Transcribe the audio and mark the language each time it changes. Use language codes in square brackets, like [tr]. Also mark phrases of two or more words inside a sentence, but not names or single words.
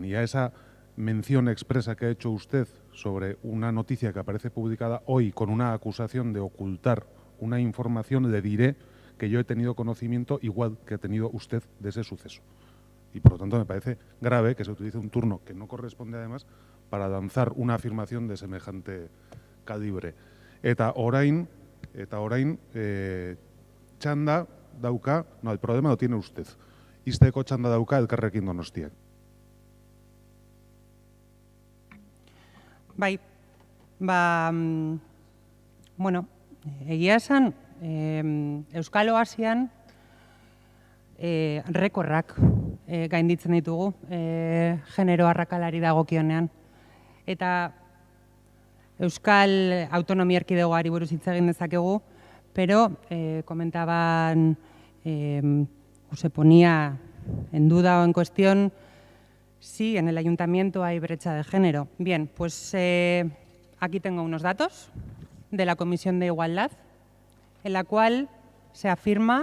[es] Y a esa mención expresa que ha hecho usted sobre una noticia que aparece publicada hoy con una acusación de ocultar una información, le diré que yo he tenido conocimiento, igual que ha tenido usted, de ese suceso. Y por lo tanto me parece grave que se utilice un turno que no corresponde, además, para lanzar una afirmación de semejante calibre. [eu] Eta orain txanda dauka, [es] no, el problema lo tiene usted. [eu] Izteko txanda dauka Elkarrekin Donostiak. Bai, egia esan, Euskal Oasian rekorrak gainditzen ditugu genero arrakalari dagokionean. Eta Euskal Autonomia Erkidegoari buruz hitz egin dezakegu, [es] pero comentaban o se ponía en duda o en cuestión si en el ayuntamiento hay brecha de género. Bien, pues aquí tengo unos datos de la Comisión de Igualdad, en la cual se afirma